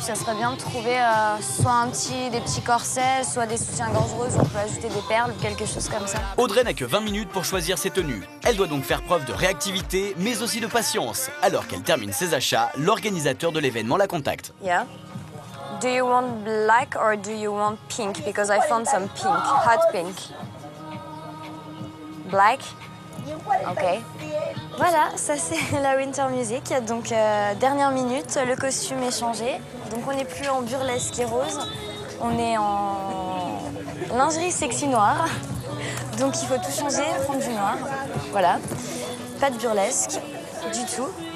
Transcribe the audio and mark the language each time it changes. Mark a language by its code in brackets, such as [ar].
[fr] Puis ça serait bien de trouver soit des petits corsets, soit des soutiens-gorge roses, on peut ajouter des perles ou quelque chose comme ça. Audrey n'a que 20 minutes pour choisir ses tenues. Elle doit donc faire preuve de réactivité, mais aussi de patience. Alors qu'elle termine ses achats, l'organisateur de l'événement la contacte. [en] Yeah. Do you want black or do you want pink? Because I found some pink, hot pink. Black? Ok. [fr] Voilà, ça c'est la Winter Music. Donc dernière minute, le costume est changé. Donc on n'est plus en burlesque et rose, on est en lingerie sexy noire. Donc il faut tout changer, prendre du noir. Voilà, pas de burlesque du tout.